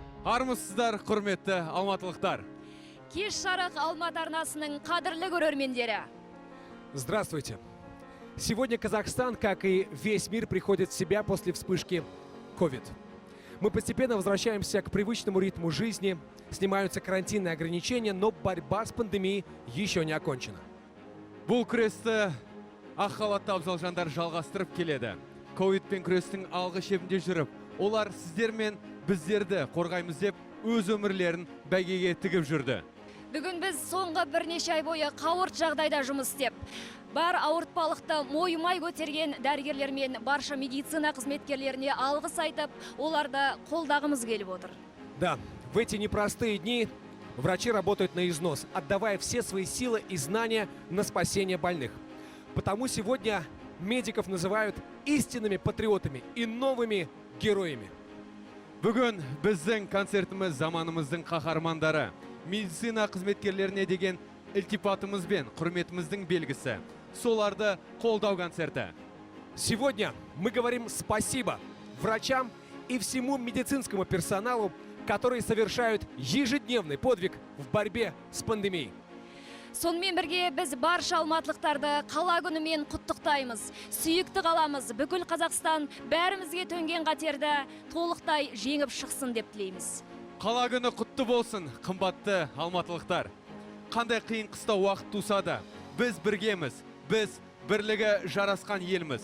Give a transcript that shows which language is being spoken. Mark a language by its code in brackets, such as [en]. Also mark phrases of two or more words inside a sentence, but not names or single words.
[kk] Армысыздар, құрметті алматылықтар. Кеш жарық Алматы арнасының қадірлі көрермендері. [ru] Здравствуйте. Сегодня Казахстан, как и весь мир, приходит в себя после вспышки COVID. Мы постепенно возвращаемся к привычному ритму жизни, снимаются карантинные ограничения, но борьба с пандемией еще не окончена. [kk] Бұл күресті ақ халатты абзал жандар жалғастырып келеді. Ковидпен күрестің алғы шебінде жүріп, олар сіздер мен біздерді қорғаймыз деп өз өмірлерін бәйгеге тігіп жүрді. Бүгін біз соңғы бірнеше ай бойы қауырт жағдайда жұмыс істеп, бар ауыртпалықты мойымай көтерген дәрігерлер мен барша медицина қызметкерлеріне алғыс айтып, оларды қолдағымыз келіп отыр. [ru] Да, в эти непростые дни врачи работают на износ, отдавая все свои силы и знания на спасение больных. Потому сегодня медиков называют истинными патриотами и новыми героями. [kk] Бүгін біздің концертіміз заманымыздың қаһармандары, медицина қызметкерлеріне деген ілтипатымыз бен құрметіміздің белгісі. Соларды қолдау концерті. [ru] Сегодня мы говорим спасибо врачам и всему медицинскому персоналу, которые совершают ежедневный подвиг в борьбе с пандемией. [kk] Сонымен бірге біз барша алматылықтарды қала күнімен құттықтаймыз. Сүйікті қаламыз, бүкіл Қазақстан бәрімізге төнген қатерді толықтай жеңіп шықсын деп тілейміз. Қала күні құтты болсын, қымбатты алматылықтар. Қандай қиын қыстау уақыт туса да, біз біргеміз, біз бірлігі жарасқан елміз.